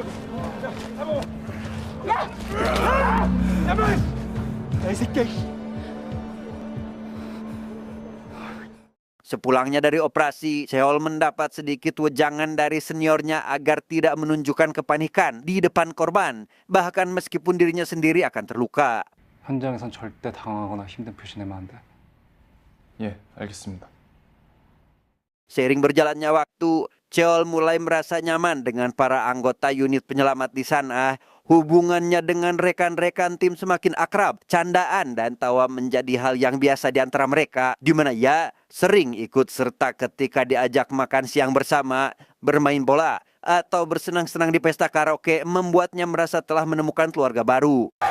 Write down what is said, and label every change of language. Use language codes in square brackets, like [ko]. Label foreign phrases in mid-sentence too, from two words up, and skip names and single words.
[id] Sepulangnya dari operasi, Cheol mendapat sedikit wejangan dari seniornya agar tidak menunjukkan kepanikan di depan korban, bahkan meskipun dirinya sendiri akan terluka. [ko] 현장에선 절대 당황하거나 힘든 표시 내면 안 돼. 예, 알겠습니다. [id] Seiring berjalannya waktu, Cheol mulai merasa nyaman dengan para anggota unit penyelamat di sana. Hubungannya dengan rekan-rekan tim semakin akrab, candaan dan tawa menjadi hal yang biasa di antara mereka, di mana ia sering ikut serta ketika diajak makan siang bersama, bermain bola, atau bersenang-senang di pesta karaoke, membuatnya merasa telah menemukan keluarga baru.